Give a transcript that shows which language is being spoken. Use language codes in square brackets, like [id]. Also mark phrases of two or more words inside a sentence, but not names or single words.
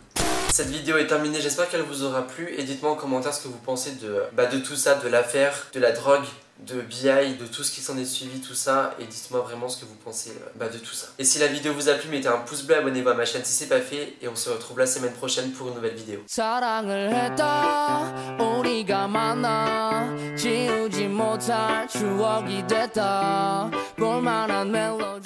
[fr] Cette vidéo est terminée, j'espère qu'elle vous aura plu, et dites-moi en commentaire ce que vous pensez de tout ça, de l'affaire, de la drogue, de BI, de tout ce qui s'en est suivi, tout ça, et dites-moi vraiment ce que vous pensez de tout ça. Et si la vidéo vous a plu, mettez un pouce bleu, abonnez-vous à ma chaîne si c'est pas fait, et on se retrouve la semaine prochaine pour une nouvelle vidéo. [ko] 사랑을 했다, 우리가 만나, 지우지 못할 추억이 됐다, 볼만한 멜로디.